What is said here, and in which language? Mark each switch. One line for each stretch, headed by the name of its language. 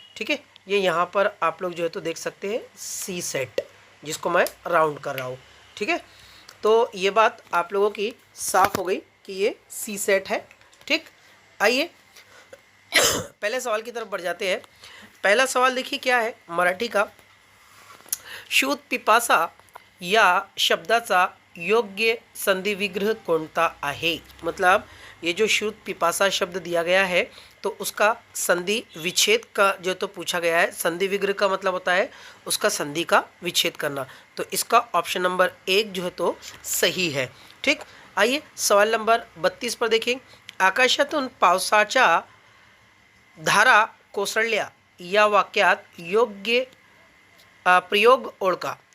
Hindi: ठीक है, ये यहाँ पर आप लोग जो है तो देख सकते हैं सी सेट, जिसको मैं राउंड कर रहा हूँ। ठीक है, तो ये बात आप लोगों की साफ हो गई कि ये सी सेट है। ठीक, आइए पहले सवाल की तरफ बढ़ जाते हैं। पहला सवाल देखिए क्या है मराठी का।
Marathi: शूद पिपासा या शब्दाचा योग्य संधि विग्रह कोणता आहे।
Hindi: मतलब ये जो शूद पिपासा शब्द दिया गया है, तो उसका संधि विच्छेद का जो तो पूछा गया है। संधि विग्रह का मतलब होता है उसका संधि का विच्छेद करना। तो इसका ऑप्शन नंबर 1 जो है तो सही है। ठीक, आइए सवाल नंबर 32 पर देखें।
Marathi: आकाशातून पावसाच्या धारा कोसळल्या या वाक्यात योग्य प्रयोग ओळखा।